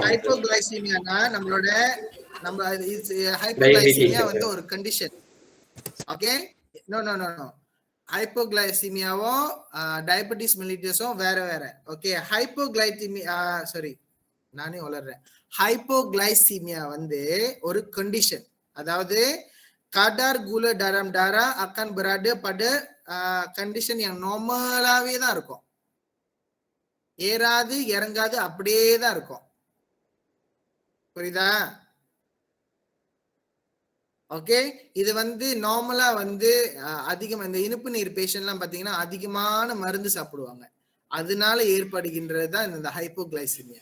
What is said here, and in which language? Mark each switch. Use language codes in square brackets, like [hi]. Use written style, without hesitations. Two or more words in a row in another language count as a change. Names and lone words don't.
[ta] ஹைப்போகிளைசீமியானா நம்மளோட ஹைப்போகிளைசீமியா வந்து ஒரு கண்டிஷன். ஓகே [en] no no no no [ta] ஹைப்போகிளைசீமியாவும் டயபெட்டிஸ் மெலிட்டஸும் வேற வேற. ஓகே சாரி நானே வளர்றேன். ஹைப்போகிளைசீமியா வந்து ஒரு கண்டிஷன், அதாவது [ms] kadar gula dalam darah akan berada pada condition yang normalaவே [ta] தான் இருக்கும். ஏறாது இறங்காது அப்படியே தான் இருக்கும். புரியுதா? ஓகே, இது வந்து நார்மலா வந்து அதிகம் இந்த இனிப்பு நீர் பேஷண்ட்லாம் பாத்தீங்கன்னா அதிகமான மருந்து சாப்பிடுவாங்க, அதனால ஏற்படுகின்றது தான் இந்த ஹைப்போகிளைசிமியா.